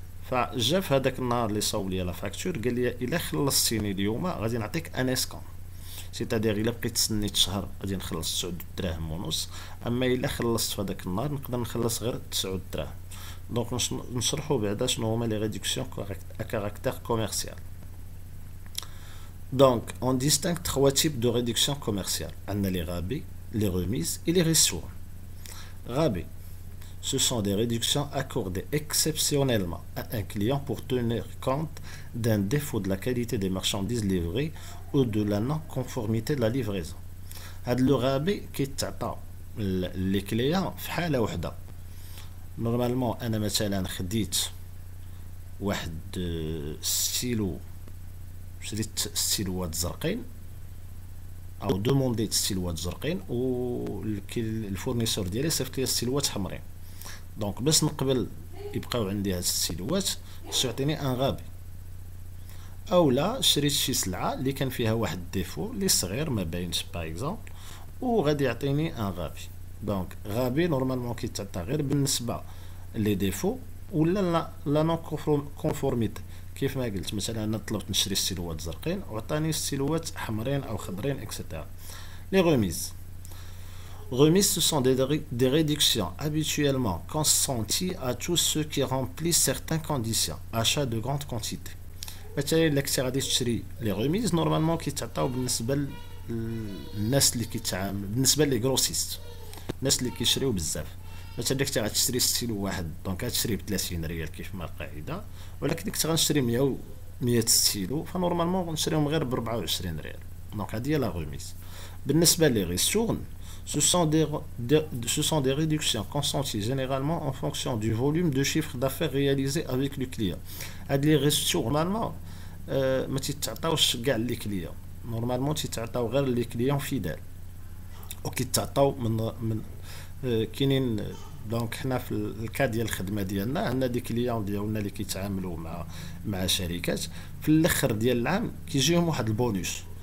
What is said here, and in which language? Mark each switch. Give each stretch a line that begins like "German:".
Arabic: فجا في هذاك النهار اللي صاوب ليا لا فاكتور قال لي الا خلصتيني اليوم غادي نعطيك ان اسكون، سيتادير الا بقيت تسنيت شهر غادي نخلص 9 دراهم ونص، اما الا خلصت في هذاك النهار نقدر نخلص غير 9 دراهم. دونك نشرحوا بعدا شنو هما لي ريدكسيون ا كاركتير كوميرسيال.
French: Donc, on distingue trois types de réduction commerciale. On a les rabais, les remises et les ristournes. Rabais, ce sont des réductions accordées exceptionnellement à un client pour tenir compte d'un défaut de la qualité des marchandises livrées ou de la non-conformité de la livraison. Le rabais qui
Arabic: تعطى
French: les clients
Arabic: في حالة وحدة.
French: Normalement,
Arabic: أنا مثلا خديت واحد ستيلو، شريت ستيلوات زرقين او دومونديت ستيلوات زرقين، و الفورنيسور ديالي صيفط لي ستيلوات حمرين. دونك باش نقبل يبقاو عندي هاد الستيلوات خصو يعطيني ان غابي. او لا شريت شي سلعه اللي كان فيها واحد ديفو اللي صغير ما باينش باغ اكزومبل، وغادي يعطيني ان غابي. دونك غابي نورمالمون كيتعطى غير بالنسبه لي ديفو ولا لا نون كونفورميتي. كيف ما قلت مثلا انا طلبت نشري ستيلوات زرقين وعطاني ستيلوات حمرين او خضرين اكسترا.
French: Les remises. Remises, ce sont des réductions habituellement consenties à tous ceux qui remplissent certaines conditions. Achat de grande quantité.
Arabic: مثلا الا كنتي غادي تشري لي ريميز نورمالمون كيتعطاو بالنسبه للناس اللي كيتعامل، بالنسبه لي غروسيست، الناس اللي كيشريو بزاف. مثلا الا كنتي غتشري ستيلو واحد دونك غتشري ب 30 ريال كيف ما القاعده، ولكن كنت غنشري 100 ستيلو فنورمالمون غنشريهم غير ب 24 ريال. دونك هذه هي لا ريميز. بالنسبه لي ريستورن
French: ce sont des réductions consenties généralement en fonction du volume de chiffre d'affaires réalisé avec le client.
Arabic: هاد لي ريستور نورمالمون ما تيتعطاوش كاع لي كليون، نورمالمون تيتعطاو غير لي كليون فيدال، وكيتعطاو من كاينين. دونك حنا في الكا ديال الخدمه ديالنا عندنا دي كليون ديالنا اللي كيتعاملوا مع شركات، في الاخر ديال العام كيجيهم واحد البونوس.